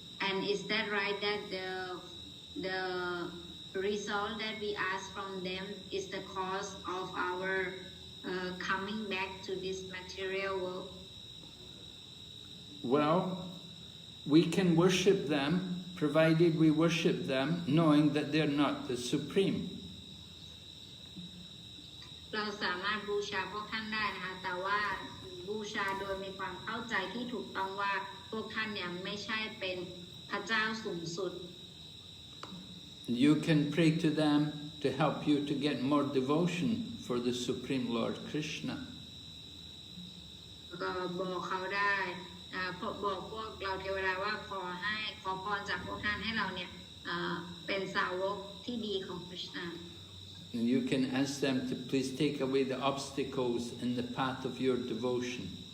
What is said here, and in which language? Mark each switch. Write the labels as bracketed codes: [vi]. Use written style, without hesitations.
[en] And is that right that the result that we ask from them is the cause of our coming back to this material world? Well, we can worship them provided we worship them knowing that they're not the supreme. [th] เราสามารถบูชาพวกท่านได้นะคะแต่ว่าบูชาโดยมีความเข้าใจที่ถูกต้องว่าพวกท่านเนี่ยไม่ใช่เป็นพระเจ้าสูงสุด [en] You can pray to them to help you to get more devotion for the Supreme Lord Krishna. [th] ก็บอกเขาได้บอกพวกเราเทวดาว่าขอพรจากพวกท่านให้เราเนี่ยเป็นสาวกที่ดีของคริชนา [en] And you can ask them to please take away the obstacles in the path of your devotion.